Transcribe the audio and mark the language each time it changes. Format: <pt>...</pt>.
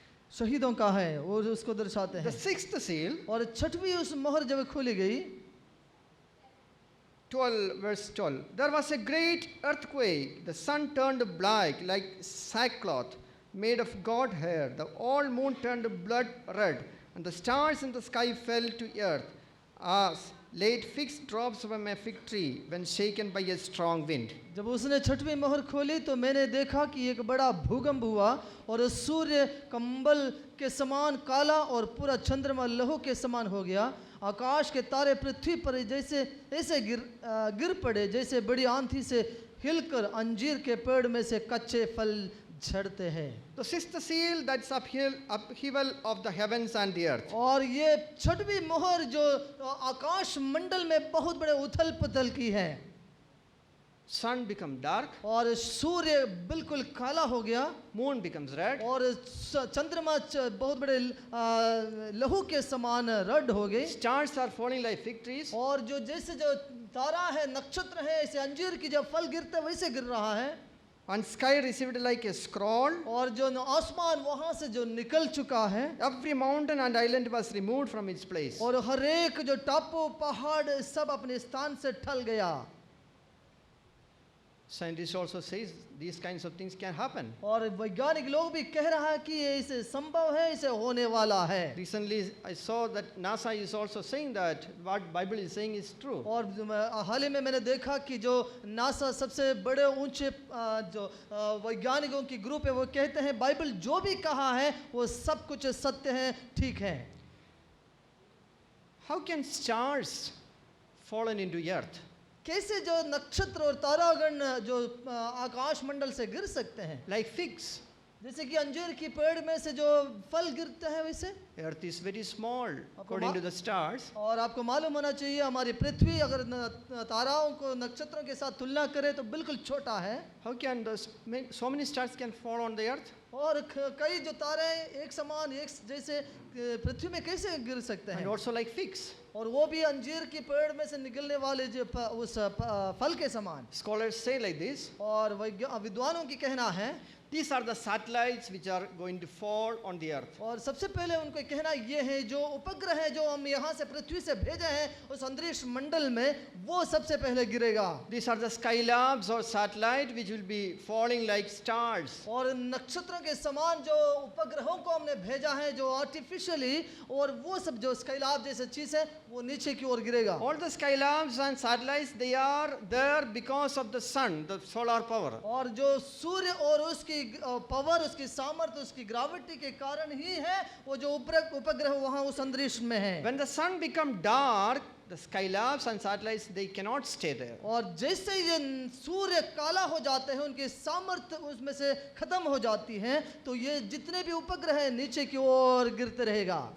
<hi>शहीदों का है और उसको दर्शाते</hi> <en>The</en> <hi>हैं।</hi> <en>sixth seal,</en> <hi>और 6वीं उस मोहर जब खोली गई</hi> <en>12 verse 12, there was a great earthquake, the sun turned black like sackcloth made of god hair, the all moon turned blood red, and the stars in the sky fell to earth as late fixed drops from a fig tree when shaken by a strong wind.</en> <hi>जब उसने 6वीं मोहर खोली तो मैंने देखा कि एक बड़ा भूकंप हुआ और सूर्य कंबल के समान काला और पूरा चंद्रमा लहू के समान हो गया। आकाश के तारे पृथ्वी पर जैसे ऐसे गिर पड़े जैसे बड़ी आंधी से हिलकर अंजीर के पेड़ में से कच्चे फल झड़ते हैं।</hi> <en>The sixth seal, that's upheaval of the heavens and the earth.</en> <hi>और ये 6वीं मोहर जो आकाश मंडल में बहुत बड़े उथल पुथल की है।</hi> <en>Sun becomes dark,</en> <hi>और सूर्य बिल्कुल काला हो गया</hi> <en>moon becomes red,</en> <hi>और चंद्रमा बहुत बड़े लहू के समान रड हो गए।</hi> <en>stars are falling like fig trees,</en> <hi>और जो जैसे जो तारा है, नक्षत्र है, ऐसे अंजीर की जब फल गिरते वैसे गिर रहा है।</hi> <en>and sky received like a scroll.</en> <hi>और जो आसमान वहां से जो निकल चुका है</hi> <en>Every mountain and island was removed from its place.</en> <hi>और हर एक जो टापू पहाड़ सब अपने स्थान से ठल गया।</hi> <en>Scientists also says these kinds of things can happen.</en> <hi>और वैज्ञानिक लोग भी कह रहा है कि ये इसे संभव है, इसे होने वाला है।</hi> <en>Recently, I saw that NASA is also saying that what Bible is saying is true.</en> <hi>और हाल ही में मैंने देखा कि जो नासा सबसे बड़े ऊंचे जो वैज्ञानिकों की ग्रुप है वो कहते हैं बाइबल जो भी कहा है वो सब कुछ सत्य है, ठीक है।</hi> <en>How can stars fallen into earth?</en> <hi>कैसे जो नक्षत्र और तारागण जो आकाश मंडल से गिर सकते हैं</hi> <en>Like figs.</en> <hi>जैसे कि अंजीर की पेड़ में से जो फल गिरता है वैसे।</hi> <en>Earth is very small according to the stars.</en> <hi>और आपको मालूम होना चाहिए हमारी पृथ्वी अगर ताराओं को नक्षत्रों के साथ तुलना करें तो बिल्कुल छोटा है।</hi> <en>How can so many stars can fall on the earth?</en> <hi>और कई जो तारे एक समान एक जैसे पृथ्वी में कैसे गिर सकते</hi> <en>And</en> <hi>हैं।</hi> <en>also like figs.</en> <hi>और वो भी अंजीर की पेड़ में से निकलने वाले जो उस फल के समान।</hi> <en>Scholars say like this.</en> <hi>और विद्वानों की कहना है</hi> <en>These are the satellites which are going to fall on the earth.</en> <hi>और सबसे पहले उनको कहना ये है जो उपग्रह है जो हम यहाँ से पृथ्वी से भेजे हैं उस अंतरिक्ष मंडल में वो सबसे पहले गिरेगा।</hi> <en>These are the skylabs or satellite which will be falling like stars.</en> <hi>और नक्षत्रों के समान जो उपग्रहों को हमने भेजा है जो आर्टिफिशियली और वो सब जो स्काईलैब जैसे चीज है वो नीचे की ओर गिरेगा।</hi> <en>All the skylabs and satellites, they are there because of the sun, the solar power.</en> <hi>और जो सूर्य और उसकी पावर उसकी सामर्थ्य उसकी ग्रेविटी के कारण ही है वो जो उपग्रह वहाँ उस अंतरिक्ष में है।</hi> <en>When the sun become dark, the skylabs and satellites, they cannot stay there.</en> <hi>और जैसे ये सूर्य काला हो जाते हैं उनकी सामर्थ्य उसमें से खत्म हो जाती है तो ये जितने भी उपग्रह हैं नीचे की ओर गिरते रहेगा।</hi>